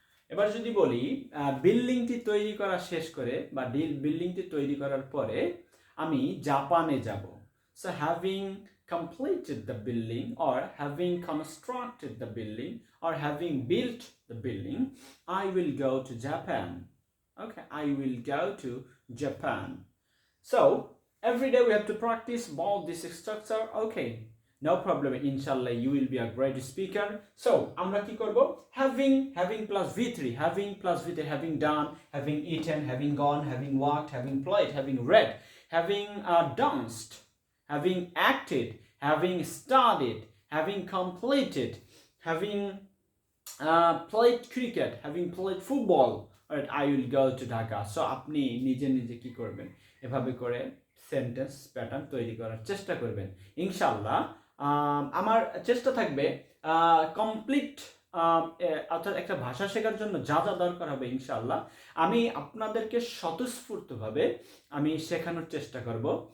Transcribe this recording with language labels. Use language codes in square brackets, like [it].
[bn] এবার যদি বলি বিল্ডিংটি তৈরি করা শেষ করে বা বিল্ডিংটি তৈরি করার পরে আমি জাপানে যাব। [en] So having completed the building or having constructed the building or having built the building, I will go to Japan. Okay, I will go to Japan. So every day we have to practice about this structure. Okay, no problem, inshallah you will be a great speaker. So [bn] আমরা কি করব? [en] having plus V3, having done, having eaten, having gone, having walked, having played, having read, having danced, having acted, having studied, having completed, having played cricket, having played football. Alright, I will go to Dhaka. [bn] So আপনি নিজে নিজে কি করবেন? এভাবে করে sentence pattern তৈরি করার চেষ্টা করবেন ইনশাআল্লাহ। আমার চেষ্টা থাকবে কমপ্লিট অর্থাৎ একটা ভাষা শেখার জন্য যা যা দরকার হবে ইনশাআল্লাহ আমি আপনাদেরকে স্বতঃস্ফূর্তভাবে আমি শেখানোর চেষ্টা করব।